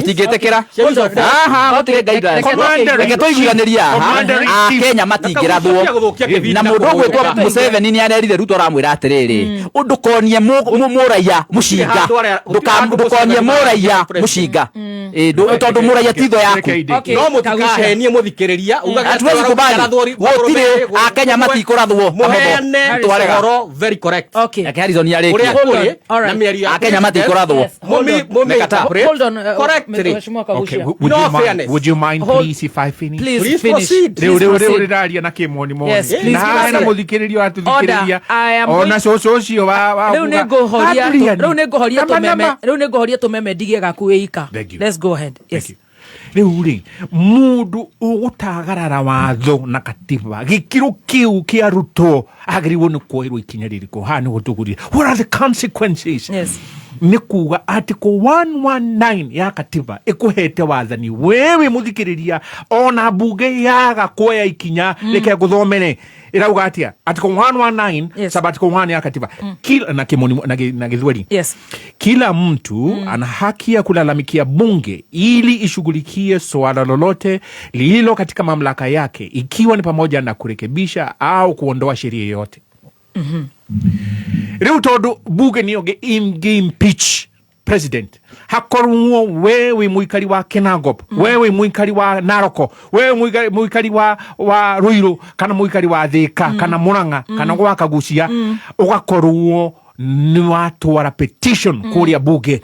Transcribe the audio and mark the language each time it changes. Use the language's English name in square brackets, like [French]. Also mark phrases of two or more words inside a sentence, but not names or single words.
[Kikuyu] itingĩtĩkĩra gũtirĩ guidelines reke tũiguanĩria Kenya matingĩrathwo na mũndũ ũgwĩtwo Museveni nĩ anerire Ruto aramwĩra atĩrĩrĩ ndũkonie mũraiya mũcinga ndũkonie mũraiya mũcinga tondũ mũraiya titho yaku no mũtikahenie mũthikĩrĩria gũtirĩ Akenya matikũrathwo twarega [English] very correct [Kikuyu] Harrison yarĩkia na mĩario Akenya matikũrathwo [English] would you mind please if I finish please proceed [Kikuyu] rĩu rĩraria na kĩmoni moni na hena mũthikĩrĩria atuthikĩrĩria ona cũcũ ũcio wa rĩu nĩ ngũhoria tũmeme ndigie gaku ika [English] let's go ahead yes [Kikuyu] rĩu rĩ mũndũ ũgũtagarara watho na katiba gĩkĩro kĩu kĩa Ruto agĩrĩirwo nĩ kuoerwo ikinya rĩrĩkũ haha nĩ gũtũgũria [English] what are the consequences [Kikuyu] nĩ kuga article 119 ya katiba ĩkũhete wathani wewe mũthikĩrĩria ona mbunge yaga kuoya ikinya reke ngũthomere irauga atia article 119 [English] sub article [Kikuyu] 1 ya katiba kila na kimoni na githweri [Swahili] kila mtu ana haki ya kulalamikia bunge ili ishughulikie swala lolote lililo katika mamlaka yake ikiwa ni pamoja na kurekebisha au kuondoa sheria yoyote [Kikuyu] rĩu tondũ bunge nĩyo [English] impeach president [Kikuyu] hakorwo wewe muikari wa Kinangop wewe muikari wa Naroko wewe muikari wa Ruiru kana muikari wa Thika kana Murang'a kana gwa Kagucia ugakorwo ni watwara petition kũrĩa bunge